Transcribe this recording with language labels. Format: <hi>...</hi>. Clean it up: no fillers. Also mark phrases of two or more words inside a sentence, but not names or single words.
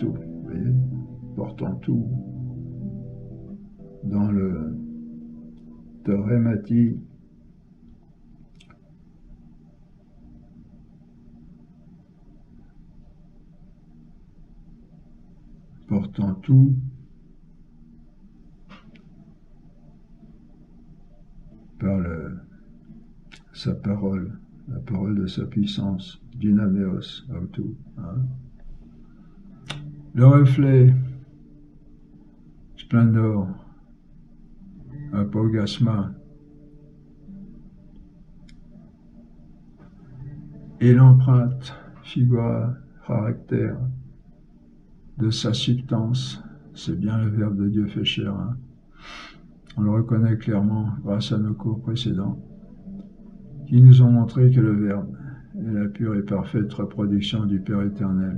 <fr>Vous voyez, portant tout dans le toremati, portant tout par sa parole, la parole de sa puissance,</fr> <el>δυνάμεως αὐτοῦ.</el> <fr>Hein? Le reflet, splendor, apogasma, et l'empreinte, figura, caractère de sa substance, c'est bien le Verbe de Dieu fait chair. Hein? On le reconnaît clairement grâce à nos cours précédents, qui nous ont montré que le Verbe est la pure et parfaite reproduction du Père éternel.</fr>